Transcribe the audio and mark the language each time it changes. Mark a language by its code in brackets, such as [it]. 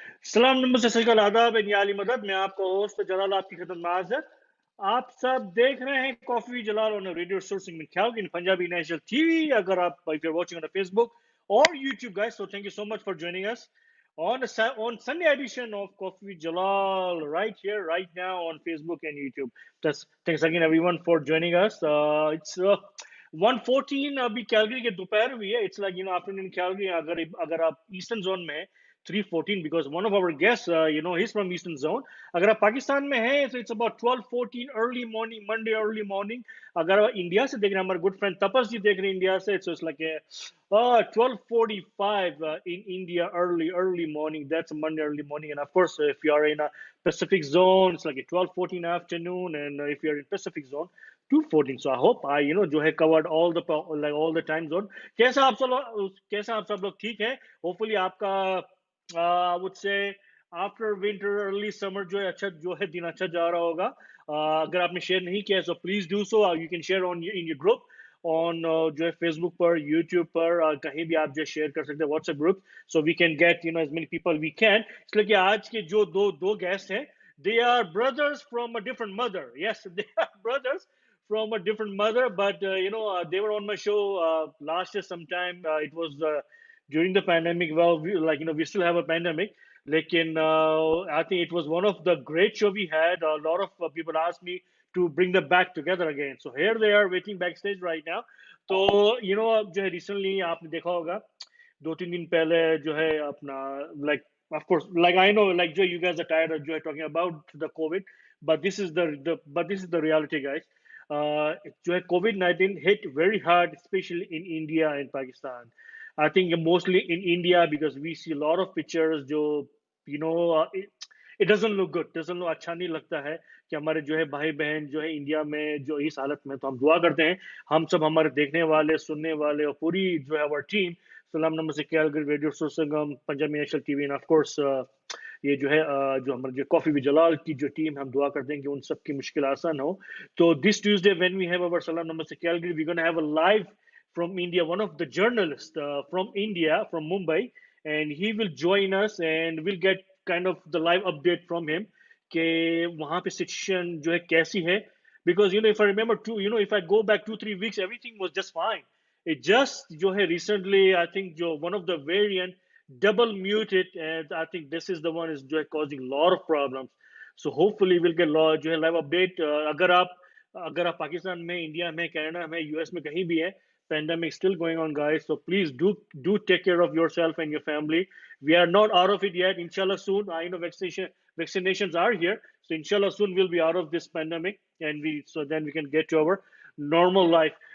[hi] सलाम नमस्ते सत आदाब याली मदद. मैं आपका होस्ट जलाल आपकी खिदमत में हाजिर. आप सब देख रहे हैं coffee Jalal on radio sourcing में ख्याल इन पंजाबी नेशनल टीवी. अगर आप [en] if you're watching on Facebook [hi] और YouTube [en] guys, so thank you so much for joining us on Sunday edition of Coffee Jalal right here right now on Facebook and YouTube. Thanks again everyone for joining us. It's 1:14 [hi] अभी Calgary के दोपहर हुई है. [en] It's like afternoon Calgary. [hi] अगर आप eastern zone में है 3:14 [en] because one of our guests he's from eastern zone. [hi] अगर आप पाकिस्तान में हैं [en] so it's about 12:14 early morning Monday early morning. [hi] अगर आप इंडिया से देख रहे हैं, हमारे गुड फ्रेंड तपस जी देख रहे हैं इंडिया से, [en] so it's like 12:45 in India early morning. That's Monday early morning. And of course if you are in a Pacific zone it's like 12:14 afternoon, and if you are in Pacific zone 2:14. So I hope I [hi] जो है [en] covered all the time zone. [hi] कैसा आप सब लोग ठीक है? [en] Hopefully [hi] आपका [en] I would say after winter early summer [hi] जो है दिन अच्छा जा रहा होगा. अगर आपने शेयर नहीं किया [en] so please do so. You can share in your group on जो है Facebook पर, YouTube पर, [hi] कहीं भी आप जो शेयर कर सकते हैं [en] WhatsApp group, so we can get as many people we can. [hi] इसलिए कि आज के जो दो guests हैं, [en] they are brothers from a different mother. Yes, they are brothers from a different mother, but they were on my show last year sometime. It was during the pandemic. Well, we still have a pandemic. [hi] Lekin [en] I think it was one of the great show we had. A lot of people asked me to bring them back together again. So here they are waiting backstage right now. [hi] तो जो है [en] recently [hi] आपने देखा होगा 2-3 दिन पहले जो है अपना [en] of course I know जो you guys are tired of जो है talking about the COVID, but this is the reality, guys. [hi] जो है [en] COVID-19 hit very hard, especially in India and Pakistan. [hi] I think mostly in India because we see a lot of pictures जो [en] it doesn't look good, [hi] अच्छा नहीं लगता है कि हमारे जो है भाई बहन जो है इंडिया में जो इस हालत में. तो हम दुआ करते हैं हम सब, हमारे देखने वाले, सुनने वाले और पूरी जो है [en] our team, [hi] सलाम नमस्ते Calgary radio sourcing Punjabi national TV, end of course ये जो है जो हमारे जो कॉफी विद जलाल की जो टीम, हम दुआ करते हैं कि उन सब की मुश्किल आसान हो. तो [en] this Tuesday when we have our Salaam Namaste Calgary, we gonna have a live from India, one of the journalists from India, from Mumbai, and he will join us and we'll get kind of the live update from him [hi] कि वहाँ पे situation जो है कैसी है, [en] because if I remember if I go back 2-3 weeks everything was just fine. It just [hi] जो है [en] recently I think जो one of the variant double muted, and I think this is the one is जो है causing a lot of problems. So hopefully we'll get [hi] जो है [en] live update. [hi] अगर आप पाकिस्तान में, इंडिया में, कनाडा में, यूएस में कहीं भी है, [en] pandemic still going on, guys. So please do take care of yourself and your family. We are not out of it yet. Inshallah soon. I know vaccinations are here. So inshallah soon we'll be out of this pandemic, and then we can get to our normal life.